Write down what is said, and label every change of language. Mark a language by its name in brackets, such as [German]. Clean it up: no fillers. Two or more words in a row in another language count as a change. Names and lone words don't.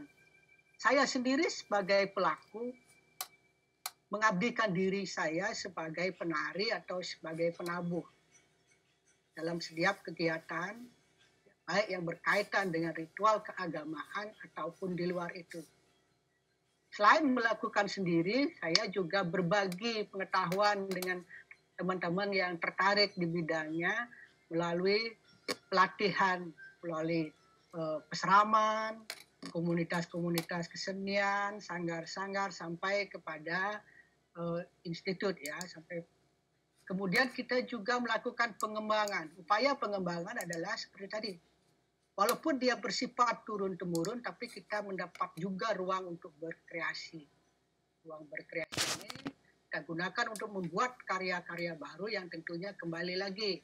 [Indonesian] Saya sendiri sebagai pelaku mengabdikan diri saya sebagai penari atau sebagai penabuh dalam setiap kegiatan, baik yang berkaitan dengan ritual keagamaan ataupun di luar itu. Selain melakukan sendiri, saya juga berbagi pengetahuan dengan teman-teman yang tertarik di bidangnya melalui pelatihan, melalui peseraman, komunitas-komunitas kesenian, sanggar-sanggar sampai kepada institut ya, sampai kemudian kita juga melakukan pengembangan. Upaya pengembangan adalah seperti tadi. Walaupun dia bersifat turun-temurun, tapi kita mendapat juga ruang untuk berkreasi. Ruang berkreasi ini kita gunakan untuk membuat karya-karya baru yang tentunya kembali lagi.